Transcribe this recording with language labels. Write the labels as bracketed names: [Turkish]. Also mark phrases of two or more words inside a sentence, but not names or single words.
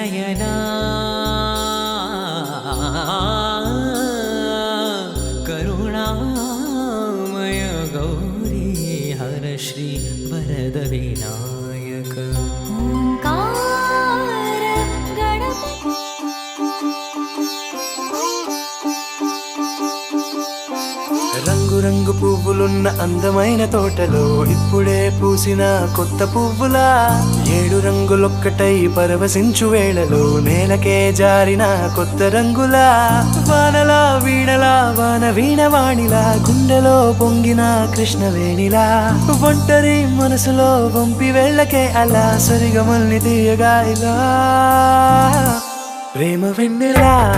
[Sanskrit] नयना करुणामय गौरी हर श्री वरद विनायक ओंकार गणपति [Telugu] రంగు రంగు పువ్వులున్న అందమైన తోటలో ఇప్పుడే పూసిన కొత్త పువ్వులా 7 రంగులొక్కటై పరవశించు వేళలో నేలకే జారిన కొత్త రంగులా వానలా వీణలా వాన వీణవాణిలా గుండెలో పొంగిన కృష్ణవేణిలా ఒంటరి మనసులో వంపి వెళ్ళకే అలా సరిగమల్ని తీయగా ఇలా ప్రేమ వెన్నెలా